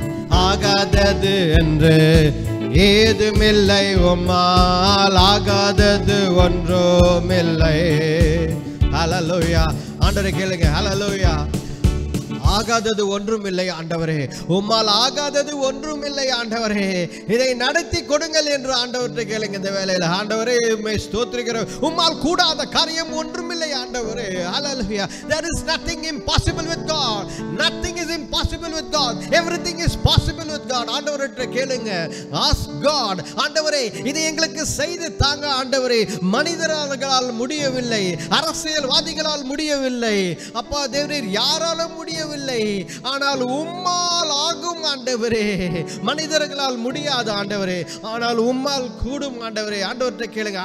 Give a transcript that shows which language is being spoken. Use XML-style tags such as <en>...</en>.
<ta>ஆகாதது என்று ஏதுமில்லை, உம்மால் ஆகாதது ஒன்றுமில்லை. ஹல்லேலூயா. ஆண்டவரே கேளுங்க. ஹல்லேலூயா. ஆகாதது ஒன்றுமில்லை ஆண்டவரே, உம்மால் ஆகாதது ஒன்றுமில்லை ஆண்டவரே, இதை நடத்தி கொடுங்கள் என்று ஆண்டவர்கிட்ட கேளுங்க இந்த வேளையில. ஆண்டவரே உம்மை ஸ்தோத்திரிக்கிறோம். உம்மால் கூடாத காரியம் ஒன்றுமில்லை ஆண்டவரே. ஹல்லேலூயா.</ta> <en>There is nothing impossible with God. Nothing is impossible with God. Everything is possible with God.</en> <ta>ஆண்டவர்கிட்ட கேளுங்க.</ta> <en>Ask God.</en> <ta>ஆண்டவரே இதை எங்களுக்கு செய்து தாங்க ஆண்டவரே. மனிதர்களால் முடியவில்லை, அரசியல்வாதிகளால் முடியவில்லை அப்பா தேவரே, யாராலும் முடியவில்லை, ஆனால் உம்மால் ஆகும் ஆண்டவரே. மனிதர்களால் முடியாது ஆண்டவரே, ஆனால் உம்மால் கூடும் ஆண்டவரே. ஆண்டவர்கிட்ட கேளுங்க.</ta>